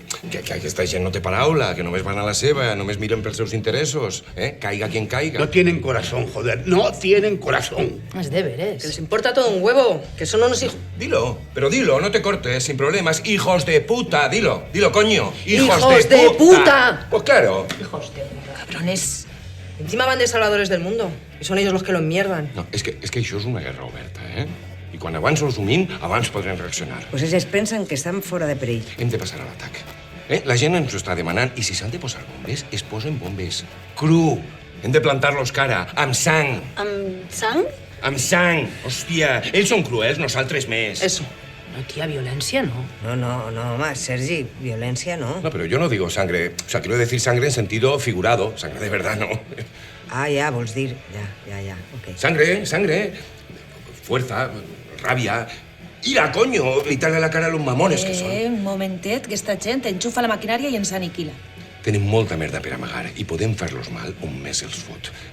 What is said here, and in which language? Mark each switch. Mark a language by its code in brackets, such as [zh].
[ca] Que aquesta gent no té paraula, que només van a la seva, només miren pels seus interessos, eh? [es] Caiga quien caiga. No tienen corazón, joder. No tienen corazón. [ca] És de veres. [es] Que les importa todo un huevo, que son unos hijos... Dilo, pero dilo, no te cortes, sin problemas. ¡Hijos de puta! Dilo, coño. ¡Hijos de puta! Pues claro. Hijos de puta. Cabrones. Encima van de salvadores del mundo. Y son ellos los que lo enmierdan. [ca] No, és que això és una guerra oberta, eh? I quan abans ho assumim, abans podrem reaccionar. Pues ells pensen que estan fora de perill. Hem de passar a l'atac. La gent ens ho està demanant i si s'han de posar bombes, es posen bombes. Cru. Hem de plantar-los cara, amb sang. ¿Amb sang? Amb sang. Hòstia, ells són cruels, nosaltres més. [es] Eso. [ca] No, tia, violència no. No, home, Sergi, violència no. [es] No, pero yo no digo sangre. O sea, quiero decir sangre en sentido figurado. Sangre de verdad, no. [ca] Ah, ja, vols dir. Ja, ok. [es] Sangre. Fuerza, rabia. ¡Ira, coño! Gritarle a la cara a los mamones que són. [ca] Un momentet, que esta gent enxufa la maquinària i ens aniquila. Tenim molta merda per amagar i podem fer-los mal on més els fot.